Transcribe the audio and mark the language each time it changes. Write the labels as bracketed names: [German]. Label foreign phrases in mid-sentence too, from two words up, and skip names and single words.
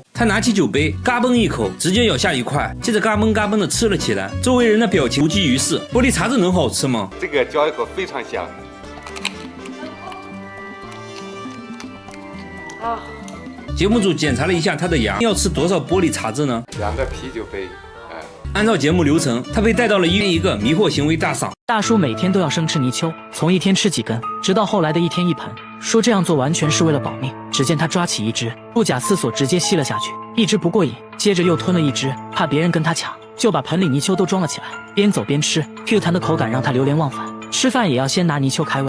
[Chinese] 他拿起酒杯嘎嘣一口，直接咬下一塊，接着嘎嘣嘎嘣的吃了起來。周圍人的表情無濟於事。玻璃碴子能好吃嗎？這個嚼一口非常香。啊。节目組檢查了一下他的牙，要吃多少玻璃碴子呢？2 個啤酒杯。按照節目流程，他被帶到了醫院一個迷惑行為大賞。大叔每天都要生吃泥鰍，從一天吃幾根，直到後來的一天一盆，說這樣做完全是為了保命。只見他抓起一隻，不假思索直接吸了下去，一隻不過癮，接着又吞了一隻，怕別人跟他搶，就把盆裡泥鰍都裝了起來，邊走邊吃。Q 彈的口感讓他流連忘返，吃飯也要先拿泥鰍開胃。